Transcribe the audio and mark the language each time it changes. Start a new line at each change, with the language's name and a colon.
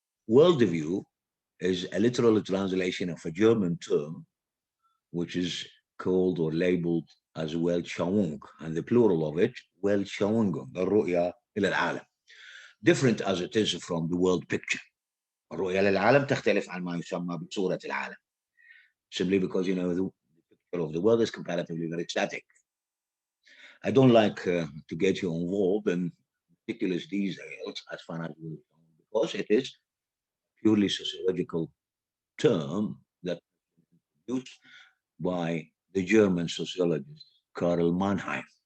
English: Worldview is a literal translation of a German term which is called or labeled as Weltschauung, and the plural of it, Weltschauung,
Arabic: الرؤية إلى العالم.
English: Different as it is from the world picture.
Arabic: الرؤية للعالم تختلف عن ما يسمى بصورة العالم.
English: Simply because, the picture of the world is comparatively very static. I don't like to get you involved in ridiculous details as far as we're concerned, because it is purely sociological term that was used by the German sociologist Karl Mannheim.